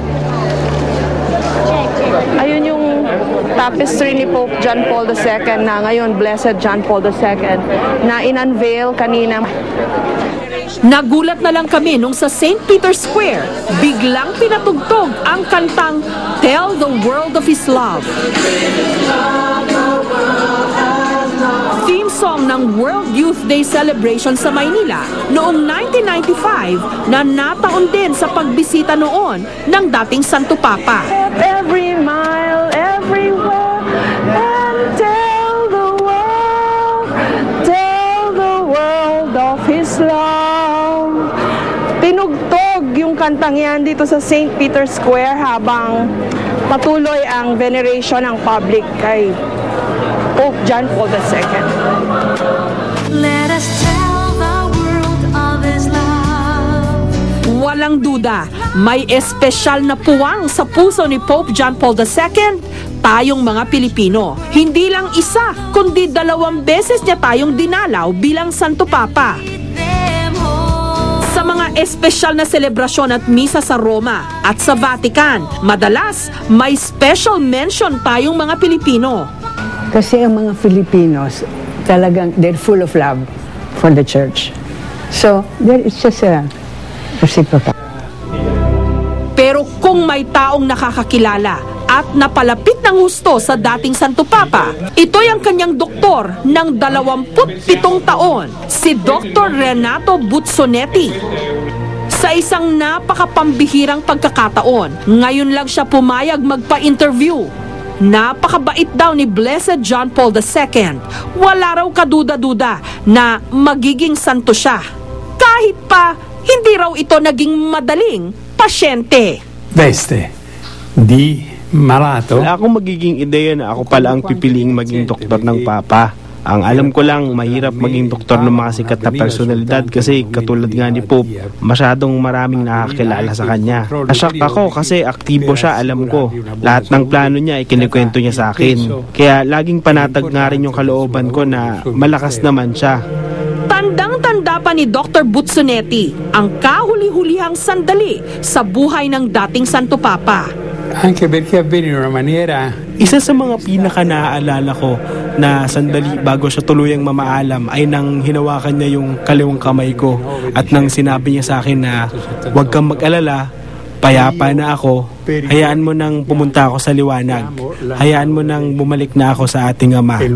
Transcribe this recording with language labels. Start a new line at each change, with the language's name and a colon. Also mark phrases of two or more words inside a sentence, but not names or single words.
Filipino: Ayun yung tapestry ni Pope John Paul II na ngayon Blessed John Paul II na in-unveil kanina. Nagulat na lang kami nung sa St. Peter's Square, biglang pinatugtog ang kantang Tell the World of His Love. Theme song ng World Youth Day celebration sa Maynila noong 1995 na nataon din sa pagbisita noon ng dating Santo Papa.
English: Every mile, everywhere, and tell the world of His love.
Filipino: Tinugtog yung kantang yan dito sa St. Peter's Square habang patuloy ang veneration ng public kay Pope John Paul II.
English: Let us tell the world of His love.
Filipino: Walang duda, may espesyal na puwang sa puso ni Pope John Paul II, tayong mga Pilipino. Hindi lang isa, kundi 2 beses niya tayong dinalaw bilang Santo Papa. Sa mga espesyal na selebrasyon at misa sa Roma at sa Vatican, madalas may
English: special mention
Filipino: tayong mga Pilipino. Kasi ang mga Filipinos, talagang
English: they're full of love for the church. So, it's just a reciprocal.
Filipino: Pero kung may taong nakakakilala at napalapit ng husto sa dating Santo Papa, ito'y ang kanyang doktor ng 27 taon, si Dr. Renato Buzzonetti. Sa isang napakapambihirang pagkakataon, ngayon lang siya pumayag magpa-interview. Napakabait daw ni Blessed John Paul II. Wala raw kaduda-duda na magiging santo siya. Kahit pa, hindi raw ito naging madaling pasyente.
Italian: Veste di malato.
Filipino: Wala akong magiging ideya na ako pala ang pipiliing maging doktor ng Papa. Ang alam ko lang, mahirap maging doktor ng mga sikat na personalidad kasi katulad nga ni Pope, masyadong maraming nakakilala sa kanya. Nashock ako kasi aktibo siya, alam ko. Lahat ng plano niya ay kinikwento niya sa akin. Kaya laging panatag nga rin yung kalooban ko na malakas naman siya. Tandang-tanda pa ni Dr. Buzzonetti ang kahuli-hulihang sandali sa buhay ng dating Santo Papa.
Italian: Anche perché avvenne in una maniera.
Filipino: Isa sa mga pinaka-naaalala ko na sandali bago siya tuluyang mamaalam ay nang hinawakan niya yung kaliwang kamay ko at nang sinabi niya sa akin na huwag kang mag-alala, payapa na ako, hayaan mo nang pumunta ako sa liwanag, hayaan mo nang bumalik na ako sa ating Ama.